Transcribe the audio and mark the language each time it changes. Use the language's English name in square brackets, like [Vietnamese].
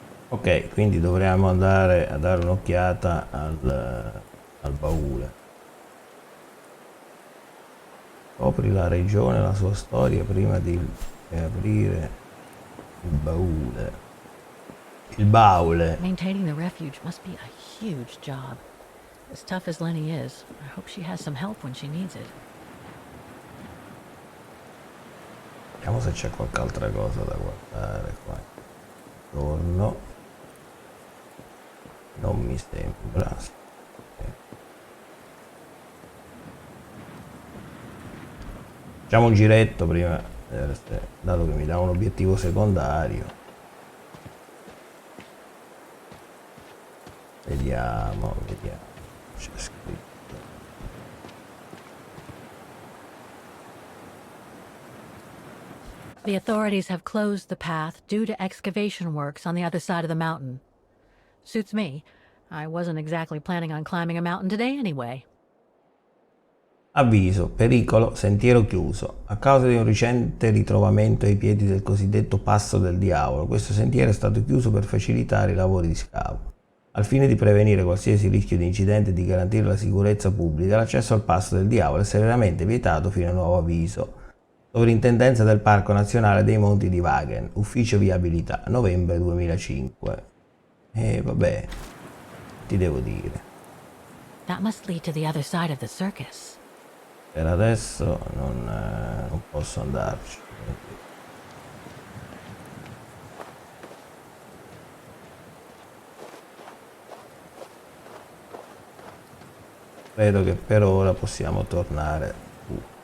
[Italian] Ok, quindi dovremmo andare a dare un'occhiata al baule. Scopri la regione e la sua storia prima di aprire il baule. Il baule. [English] Maintaining the refuge must be a huge job. As tough as Lenny is, I hope she has some help when she needs it. [Italian] Vediamo se c'è qualche altra cosa da guardare qua. Torno. Non mi sembra. Facciamo un giretto prima, dato che mi dà un obiettivo secondario. Vediamo. C'è scritto. [English] The authorities have closed the path due to excavation works on the other side of the mountain. Suits me. I wasn't exactly planning on climbing a mountain today anyway. [Italian] Avviso, pericolo, sentiero chiuso. A causa di un recente ritrovamento ai piedi del cosiddetto Passo del Diavolo, questo sentiero è stato chiuso per facilitare i lavori di scavo. Al fine di prevenire qualsiasi rischio di incidente e di garantire la sicurezza pubblica, l'accesso al Passo del Diavolo è severamente vietato fino a nuovo avviso. Sovrintendenza del Parco Nazionale dei Monti di Wagen, Ufficio Viabilità, novembre 2005. E vabbè, ti devo dire. [English] That must lead to the other side of the circus. [Italian] Per adesso non posso andarci. Credo che per ora possiamo tornare su.